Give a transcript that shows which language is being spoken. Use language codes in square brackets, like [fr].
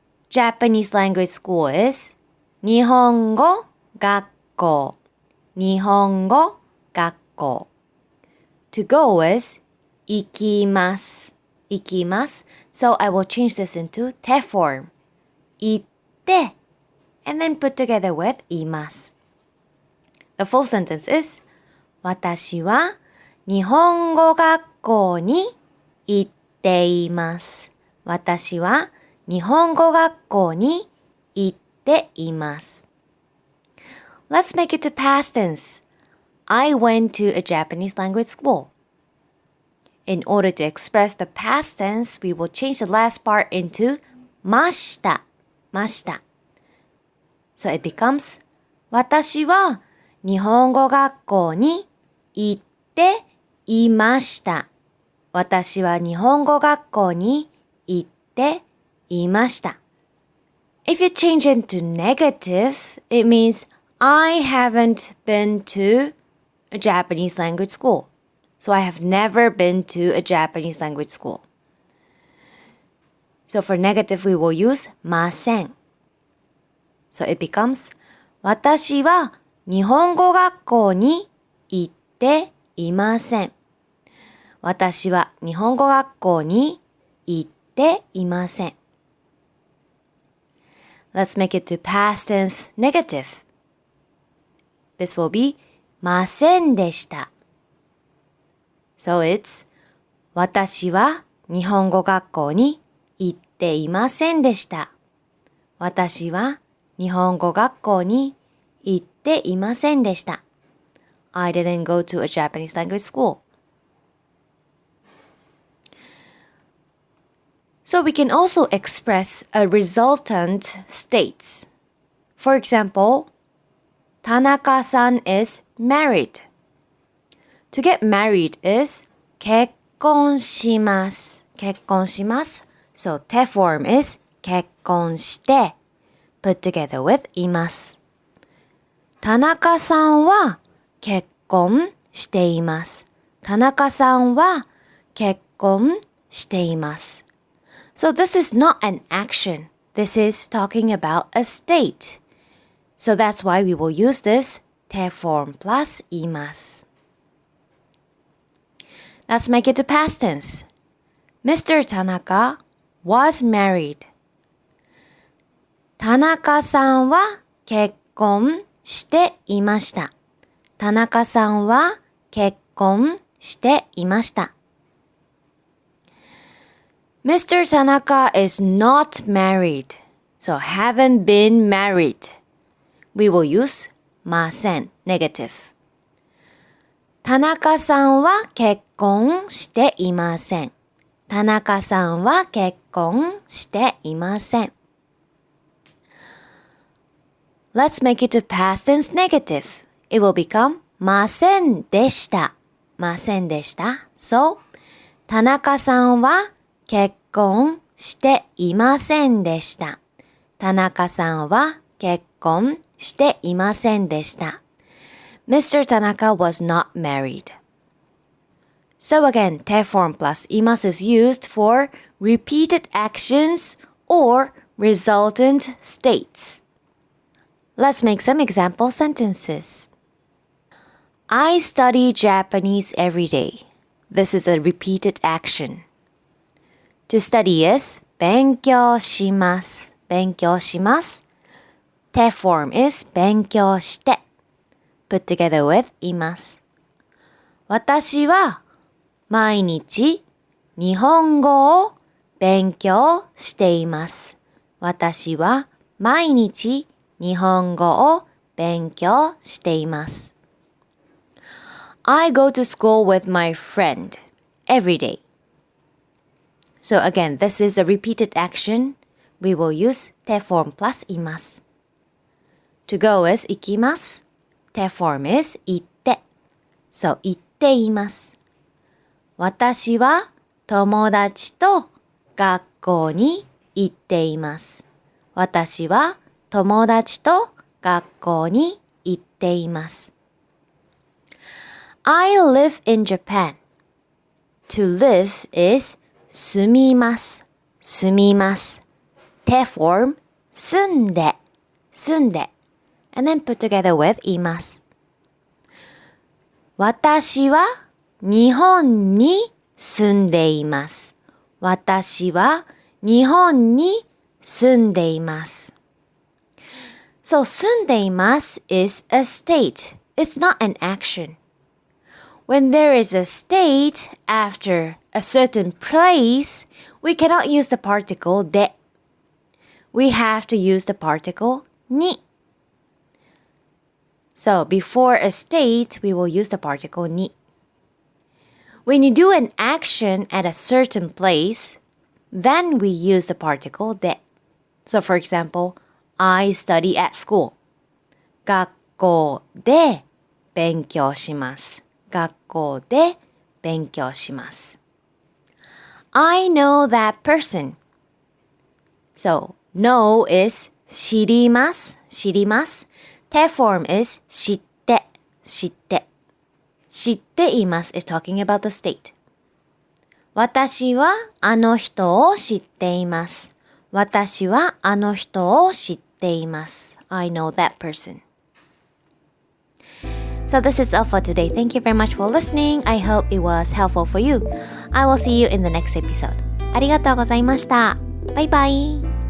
[en] Japanese language school is [ja] 日本語学校。日本語学校。 [en] To go is [ja] 行きます。行きます。 [en] So I will change this into て form. [ja] 行って [en] and then put together with [ja] 言います。 [en] The full sentence is [ja] 私は日本語学校に行っています。私は日本語学校に行っています。 [en] Let's make it to past tense. I went to a Japanese language school. In order to express the past tense, we will change the last part into [ja] ました。ました。 [en] So it becomes [ja] 私は日本語学校に行っていました。私は日本語学校に行っていました。 [en] If you change it to negative, it means I haven't been to a Japanese language school. So I have never been to a Japanese language school. So for negative, we will use [ja] ません。 [en] So it becomes [ja] 私は日本語学校に行っていません。私は日本語学校に行っていません。 [en] Let's make it to past tense negative. This will be [ja] ませんでした。 [en] So it's [ja] 私は日本語学校に行っていませんでした。私は日本語学校に行っていませんでした。 [en] I didn't go to a Japanese language school.So we can also express a resultant states. For example, 田中さん is married. To get married is [ja] 結婚します。結婚します。 [en] So て form is [ja] 結婚して [en] put together with [ja] います。田中さんは結婚しています。田中さんは結婚しています。 [en] So this is not an action. This is talking about a state. So that's why we will use this て form plus [ja] 言います。 [en] Let's make it to past tense. Mr. Tanaka was married. [ja] 田中さんは結婚していました。田中さんは結婚していました。 [en] Mr. Tanaka is not married, so haven't been married. We will use [ja] ません [en] negative. [ja] 田中さんは結婚していません。田中さんは結婚していません。 [en] Let's make it a past tense negative. It will become [ja] ませんでした。ませんでした。 So, 田中さんは結婚していませんでした。田中さんは結婚していませんでした。 [en] Mr. Tanaka was not married. So again, te form plus imasu is used for repeated actions or resultant states. Let's make some example sentences. I study Japanese every day. This is a repeated action. To study is [ja] 勉強します。勉強します。 [en] te form is [ja] 勉強して。 [en] Put together with [ja] います。私は毎日日本語を勉強しています。私は毎日日本語を勉強しています。 [en] I go to school with my friend every day. So again, this is a repeated action. We will use te form plus [ja] います。 [en] To go is [ja] 行きます。 [en] te form is [ja] 行って。 So 行っています。私は友達と学校に行っています。私は友達と学校に行っています。 [en] I live in Japan. To live is [ja] 住みます。住みます。 [en] te form [ja] 住んで。住んで。 [en] And then put together with [ja] います。私は日本に住んでいます。私は日本に住んでいます。 [en] So [ja] 住んでいます [en] is a state. It's not an action. When there is a state after a certain place, we cannot use the particle で。 We have to use the particle に。 So before a state, we will use the particle に。 When you do an action at a certain place, then we use the particle で。 So for example, I study at school. [ja] 学校で勉強します。学校で勉強します。 [en] I know that person. So, know is [ja] 知ります。知ります。 [en] te form is [ja] 知って。知って。知っています [en] is talking about the state. [ja] 私はあの人を知っています。私はあの人を知っています。 [en] I know that person. So this is all for today. Thank you very much for listening. I hope it was helpful for you. I will see you in the next episode. [ja] ありがとうございました。バイバイ。